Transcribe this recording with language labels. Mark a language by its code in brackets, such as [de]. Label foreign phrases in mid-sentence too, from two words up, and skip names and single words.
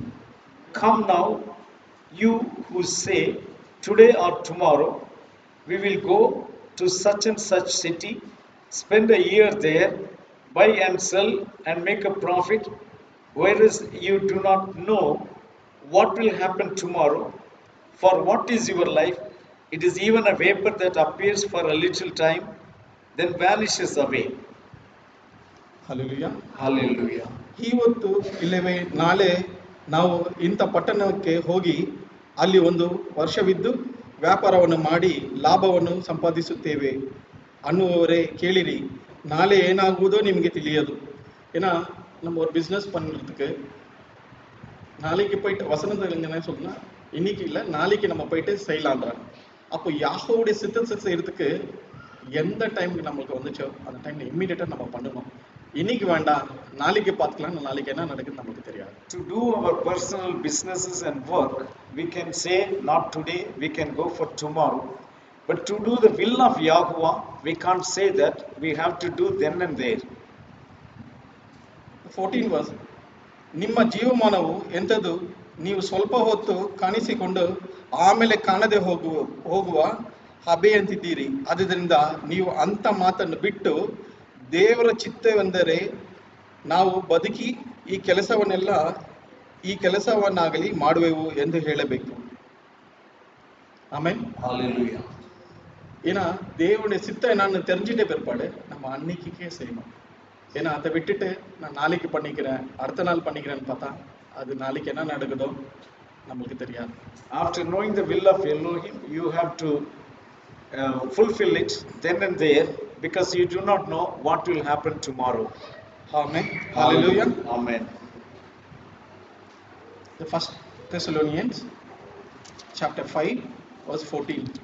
[en] Come now, you who say, today or tomorrow, we will go to such and such city, spend a year there, buy and sell and make a profit, whereas you do not know what will happen tomorrow. For what is your life? It is even a vapor that appears for a little time, then vanishes away. Hallelujah. Hallelujah. [kn] ಇವತ್ತು ಇಲ್ಲವೇ ನಾಳೆ ನಾವು ಇಂಥ ಪಟ್ಟಣಕ್ಕೆ ಹೋಗಿ ಅಲ್ಲಿ ಒಂದು ವರ್ಷವಿದ್ದು ವ್ಯಾಪಾರವನ್ನು ಮಾಡಿ ಲಾಭವನ್ನು ಸಂಪಾದಿಸುತ್ತೇವೆ ಅನ್ನುವವರೇ ಕೇಳಿರಿ, நாளை ಏನಾಗುವುದೋ ನಿಮಗೆ ತಿಳಿಯದು. [ta] ஏன்னா நம்ம ஒரு பிஸ்னஸ் பண்ணுறதுக்கு நாளைக்கு போயிட்டு வசனத்தில் என்ன சொன்னா, இன்னைக்கு இல்லை நாளைக்கு நம்ம போயிட்டு செய்யலான்றாங்க. அப்போ யாஹோவுடைய சித்தத்தை செய்யறதுக்கு எந்த டைமுக்கு நம்மளுக்கு வந்துச்சோ அந்த டைம்ல இம்மீடியட்டாக நம்ம பண்ணணும். இன்னைக்கு வேண்டாம், நாளைக்கு பார்த்துக்கலாம், நாளைக்கு என்ன நடக்குதுன்னு நமக்கு தெரியாது. [en] To do our personal businesses and work, we can say not today, we can go for tomorrow. But to do the will of Yahuwah, we can't say that, we have to do then and there. 14 verse. [kn] ನಿಮ್ಮ ಜೀವಮಾನವು ಎಂಥದ್ದು, ನೀವು ಸ್ವಲ್ಪ ಹೊತ್ತು ಕಾಣಿಸಿಕೊಂಡು ಆಮೇಲೆ ಕಾಣದೆ ಹೋಗುವ ಹಬೆಯಂತಿದ್ದೀರಿ. ಆದ್ದರಿಂದ ನೀವು ಅಂಥ ಮಾತನ್ನು ಬಿಟ್ಟು ದೇವರ ಚಿತ್ತವೆಂದರೆ ನಾವು ಬದುಕಿ ಈ ಕೆಲಸವನ್ನಾಗಲಿ ಮಾಡುವೆವು ಎಂದು ಹೇಳಬೇಕು. [ta] ஆமென். [en] Hallelujah. [ta] ஏன்னா தேவனுடைய சித்தம் என்னன்னு தெரிஞ்சுட்டே பிற்பாடு நம்ம அன்னைக்கே செய்யணும். ஏன்னா அதை விட்டுட்டு நான் நாளைக்கு பண்ணிக்கிறேன், அடுத்த நாள் பண்ணிக்கிறேன்னு பார்த்தா அது நாளைக்கு என்ன நடக்குதோ நம்மளுக்கு தெரியாது. [en] After knowing the will of Elohim, you have to fulfill it then and there, because you do not know what will happen tomorrow. Amen. Hallelujah. Amen. The First Thessalonians chapter 5 verse 14.